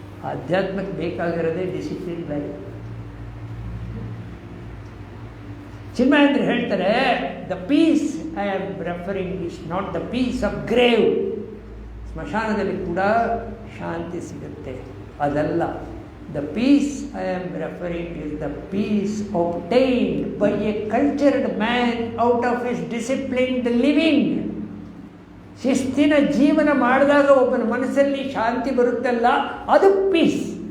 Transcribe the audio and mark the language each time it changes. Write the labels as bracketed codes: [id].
[kn] ಆಧ್ಯಾತ್ಮಕ್ಕೆ ಬೇಕಾಗಿರೋದೇ discipline life. [en] Chinmayendra [kn] ಹೇಳ್ತಾರೆ, [en] The peace I am referring is not the peace of grave. [kn] ಸ್ಮಶಾನದಲ್ಲಿ ಕೂಡ ಶಾಂತಿ ಸಿಗುತ್ತೆ, ಅದಲ್ಲ. [en] The peace I am referring is the peace obtained by a cultured man out of his disciplined living. [kn] ಶಿಸ್ತಿನ ಜೀವನ ಮಾಡಿದಾಗ ಒಬ್ಬನ ಮನಸ್ಸಲ್ಲಿ ಶಾಂತಿ ಬರುತ್ತಲ್ಲ, ಅದು ಪೀಸ್.